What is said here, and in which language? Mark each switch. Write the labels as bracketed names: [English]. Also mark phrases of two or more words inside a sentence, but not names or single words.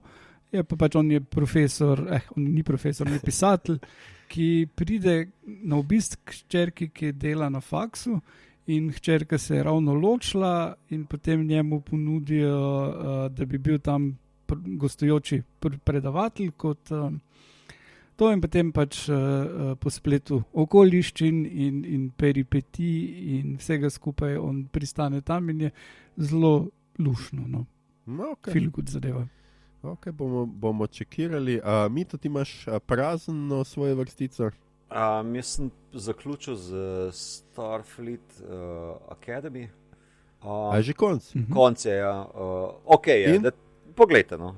[Slovenian] Je pa pač on je profesor, on ni profesor, on je pisatelj, ki pride na obisk k hčerki, ki dela na faksu in hčerka se je ravno ločila in potem njemu ponudijo, da bi bil tam gostujoči predavatelj kot to in potem pač po spletu okoliščin in peripetij in vsega skupaj on pristane tam in je zelo lušno, no. Okay. [English] Feel good [Slovenian] zadeva. Ok, bomo čekirali. Mito, ti imaš prazno svoje vrstice? Jaz sem zaključil z Starfleet Academy. Že konc? Konc je, ja. Ok, je. Poglejte, no.